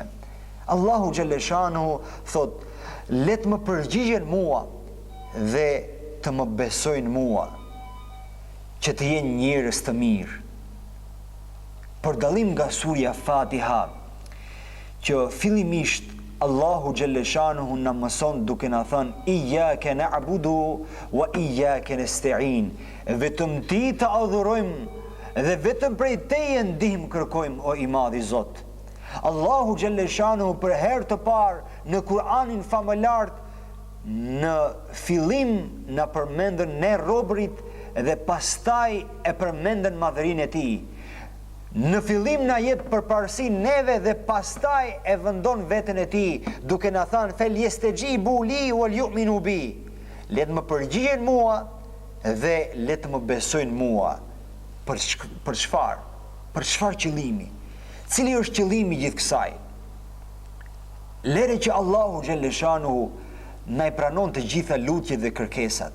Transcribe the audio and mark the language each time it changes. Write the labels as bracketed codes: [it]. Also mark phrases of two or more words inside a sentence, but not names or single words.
[sq] Allahu Gjellëshanuhu thot, let më përgjigjen mua dhe të më besojnë mua, që të jenë njerëz të mirë. Për dallim nga surja Fatiha, që fillimisht Allahu Gjellëshanuhu na mëson duke na thënë [ar] إياك نعبد وإياك نستعين, [sq] vetëm ti të adhurojmë dhe vetëm prej teje ndihmë kërkojmë, o i madhi Zot. Allahu Gjellëshanuhu për herë të parë në Kur'anin famëlart, në fillim na përmendën ne robërit dhe pastaj e përmendën madhërinë e tij. Në fillim na jep përparësi neve dhe pastaj e vendon veten e tij, duke na thënë [ar] فليستجيبوا لي وليؤمنوا بي. [sq] Le të më përgjigjen mua dhe le të më besojnë mua. Për çfarë? Për çfarë qëllimi? Cili është qëllimi i gjithë kësaj? Lere që Allahu Gjellëshanuhu na i pranon të gjitha lutjet dhe kërkesat.